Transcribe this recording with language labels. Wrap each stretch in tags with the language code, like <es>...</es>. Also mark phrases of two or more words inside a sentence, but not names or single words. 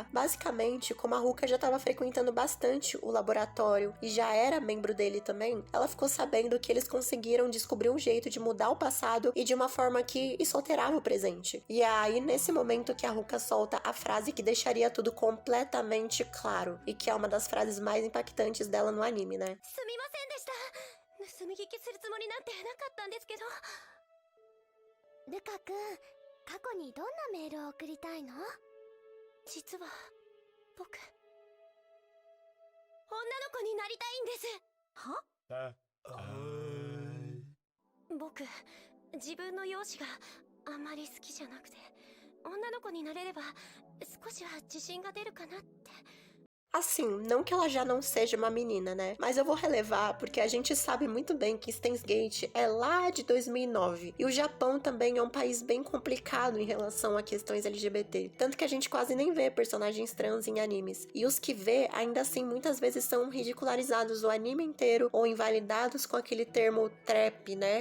<pt>Basicamente, como a Ruka já estava frequentando bastante o laboratório e já era membro dele também, ela ficou sabendo que eles conseguiram descobrir um jeito de mudar o passado e de uma forma que isso alterava o presente. E é aí, nesse momento, que a Ruka solta a frase que deixaria tudo completamente claro, e que é uma das frases mais impactantes dela no anime, né?</pt> <ja>ルカ君、過去にどんなメールを送りたいの？実は僕女の子になりたいんです。は？僕自分の容姿があんまり好きじゃなくて、女の子になれれば少しは自信が出るかなって。</ja> <pt>Assim, não que ela já não seja uma menina, né? Mas eu vou relevar porque a gente sabe muito bem que Steins Gate é lá de 2009. E o Japão também é um país bem complicado em relação a questões LGBT. Tanto que a gente quase nem vê personagens trans em animes. E os que vê, ainda assim, muitas vezes são ridicularizados o anime inteiro ou invalidados com aquele termo trap, né?</pt>